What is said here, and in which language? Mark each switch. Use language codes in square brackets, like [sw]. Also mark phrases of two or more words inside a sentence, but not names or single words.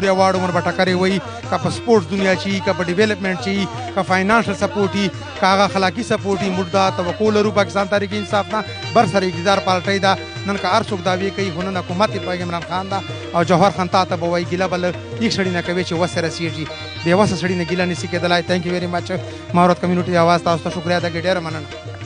[ps] ایوارډ عمر به ټکرې وي که په سپورټس دنیا چی که په ډیولپمنټ چی که فاینانشل سپورټ وي که هغه اخلاقي سپورټ وي موږ دا توقع لرو پاکستان تحریک انصاف نه بر سره اقتدار پالټۍ ده نن که هر څوک دعوې کوي خو نن حکومت یې په عمران خان ده او جوهر خان تا ته به وایي ګیله به له هیڅ سړي نه کوي چې وسه رسېږي بې وسه سړي نه ګیله نشي کېدلی [en] thank you very much [ps] ماروت کمیونټي آواز تاسو ته شکریه ده ډېره مننه